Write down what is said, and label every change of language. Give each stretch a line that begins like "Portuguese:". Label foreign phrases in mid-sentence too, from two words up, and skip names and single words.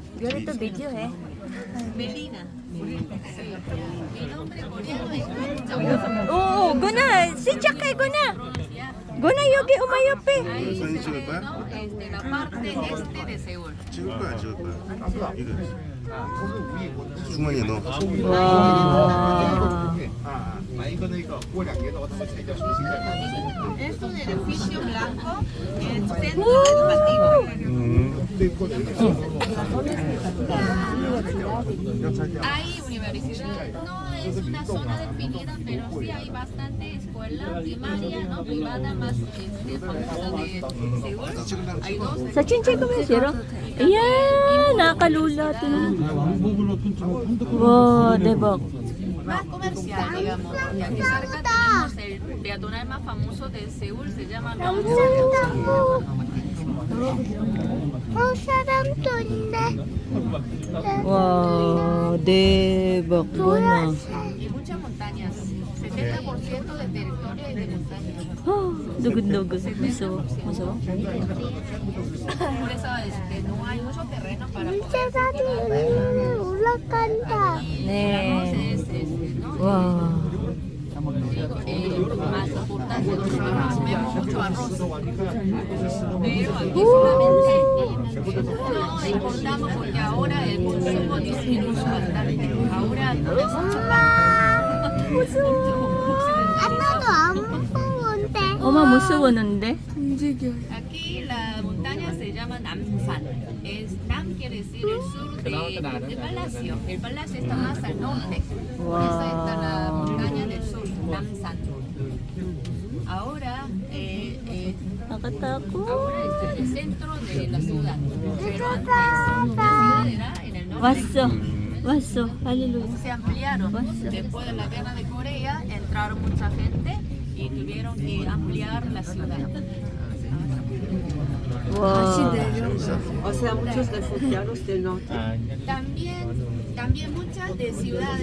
Filipino: Ganito video eh.
Korean: 오, 구나. 시작해, 구나. 구나 여기 오마요페. 사진 찍을 거야?
Spanish: La parte este de Seúl.
Korean: 찍을 거야, 찍을 거야. 이거. 중간에 넣어. 와.
Spanish: Es un edificio blanco en el centro educativo. Hay universidad, no es una zona definida, pero sí hay bastante escuela primaria, no privada, más famosa de Seúl. Hay dos.
Korean: 사진 찍으면 싫어? 이야, 나kalula. 와, 대박.
Spanish: Más comercial, digamos. Y aquí cerca tenemos el peatonal más famoso de Seúl, se llama Namsan.
Korean: 사람도 있네. 와, 대박. 구나.
Spanish: Y muchas montañas. 70% de territorio es de montañas.
Korean: 누근누근. 무서워. 무서워.
Spanish: Por eso no hay mucho terreno para poder
Korean: 사람이 올라간다. 네.
Spanish: ¿no?
Korean: 와.
Spanish: Más importante, nosotros vemos mucho arroz. Pero aquí solamente no importamos porque ahora el consumo disminuyó bastante. Ahora todo es
Korean: 하나도 안 무서운데. 엄마 무서웠는데?
Spanish: Aquí la montaña se llama Namsan. Nam quiere decir el sur del palacio. El palacio está más al norte. Por eso está la montaña del sur, Namsan. Ahora,
Filipino: Nakatakot.
Spanish: ahora está en el centro de la ciudad. Pero antes la ciudad era en el norte.
Korean: 왔어. 왔어. 할렐루야.
Spanish: Se ampliaron. Después de la guerra de Corea entraron mucha gente y tuvieron que ampliar la ciudad.
Korean: 와.
Spanish: O sea, muchos refugiados del norte. También muchas de ciudades